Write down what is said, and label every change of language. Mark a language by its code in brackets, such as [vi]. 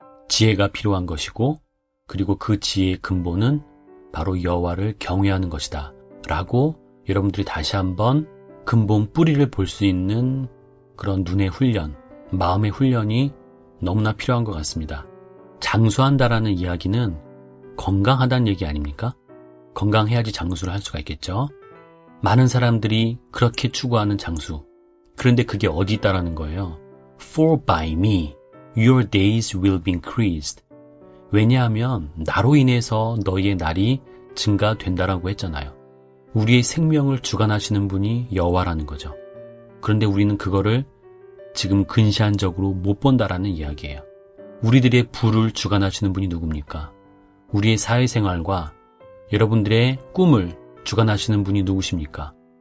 [ko] 지혜가 필요한 것이고 그리고 그 지혜의 근본은 바로 여호와를 경외하는 것이다 라고 여러분들이 다시 한번 근본 뿌리를 볼 수 있는 그런 눈의 훈련, 마음의 훈련이 너무나 필요한 것 같습니다. 장수한다라는 이야기는 건강하다는 얘기 아닙니까? 건강해야지 장수를 할 수가 있겠죠. 많은 사람들이 그렇게 추구하는 장수. 그런데 그게 어디 있다라는 거예요. [en] For by me, your days will be increased. [ko] 왜냐하면 나로 인해서 너희의 날이 증가된다라고 했잖아요. 우리의 생명을 주관하시는 분이 여호와라는 거죠. 그런데 우리는 그거를 지금 근시안적으로 못 본다라는 이야기예요. 우리들의 부를 주관하시는 분이 누굽니까? 우리의 사회생활과 여러분들의 꿈을 주관하시는 분이 누구십니까?